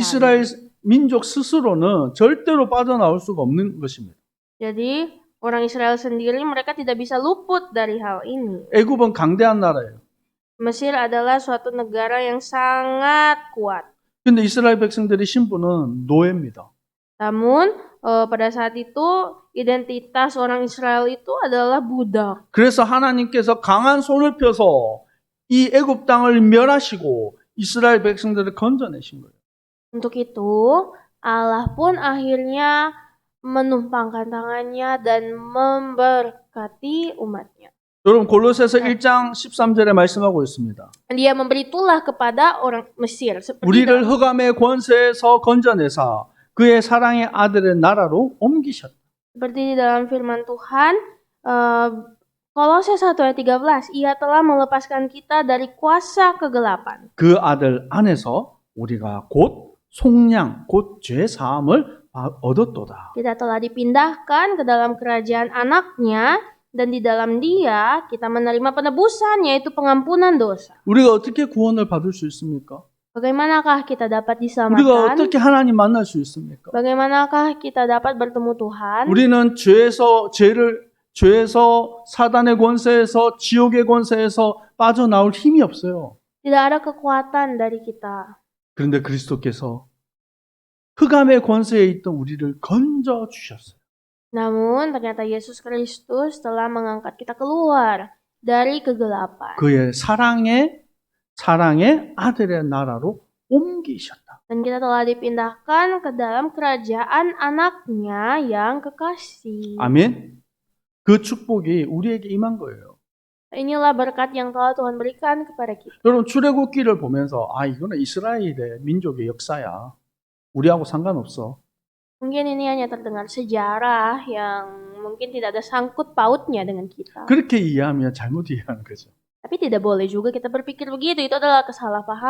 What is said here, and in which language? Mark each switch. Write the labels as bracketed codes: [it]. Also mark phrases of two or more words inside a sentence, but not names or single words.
[ko] 이스라엘 민족 스스로는 절대로 빠져나올 수가 없는 것입니다. [id] Jadi orang Israel sendiri mereka tidak bisa luput dari hal ini. [ko] 애굽은 강대한 나라예요. [id] Mesir adalah suatu negara yang sangat kuat. [ko] 근데 이스라엘 백성들의 신분은 노예입니다. [id] Namun pada saat itu identitas orang Israel itu adalah budak. [ko] 그래서 하나님께서 강한 손을 펴서 이 애굽 땅을 멸하시고 이스라엘 백성들을 건져내신 거예요. [id] Untuk itu Allah pun akhirnya menumpangkan tangannya dan memberkati umatnya. [ko] 여러분 골로새서 1장 13절에 말씀하고 있습니다. [id] Dia memberi tulah kepada orang Mesir seperti [ko] 우리를 흑암의 권세에서 건져내사 그의 사랑의 아들의 나라로 옮기셨다. [id] Seperti di dalam firman Tuhan, Kolose 1 ayat 13, Ia telah melepaskan kita dari kuasa kegelapan. [ko] 그 아들 안에서 우리가 곧 속량, 곧 죄 사함을 얻었도다. [id] Kita telah dipindahkan ke dalam kerajaan anaknya, dan di dalam dia kita menerima penebusan, yaitu pengampunan dosa. [ko] 우리가 어떻게 구원을 받을 수 있습니까? [id] Bagaimanakah kita dapat [ko] 우리가 [id] diselamatkan? [ko] 어떻게 하나님 만날 수 있습니까? [id] Bagaimanakah kita dapat bertemu Tuhan? [ko] 우리는 죄에서 사단의 권세에서 지옥의 권세에서 빠져나올 힘이 없어요. [id] Tidak ada kekuatan dari kita. [ko] 그런데 그리스도께서 흑암의 권세에 있던 우리를 건져 주셨어요. [id] Namun ternyata Yesus Kristus telah mengangkat kita keluar dari kegelapan. [ko] 그의 사랑의 아들의 나라로 옮기셨다. [id] Dan kita telah dipindahkan ke dalam kerajaan anaknya yang kekasih. [ko] 아멘. 그 축복이 우리에게 임한 거예요. [id] Inilah berkat yang telah Tuhan berikan kepada kita. [ko] 여러분 출애굽기를 보면서 이거는 이스라엘의 민족의 역사야. 우리하고 상관없어. [id] Mungkin ini hanya terdengar sejarah yang mungkin tidak ada sangkut pautnya dengan kita. [ko] 그렇게 이해하면 잘못 이해하는 거죠. [id] Tapi tidak boleh juga kita berpikir begitu. Itu adalah kesalahpahaman.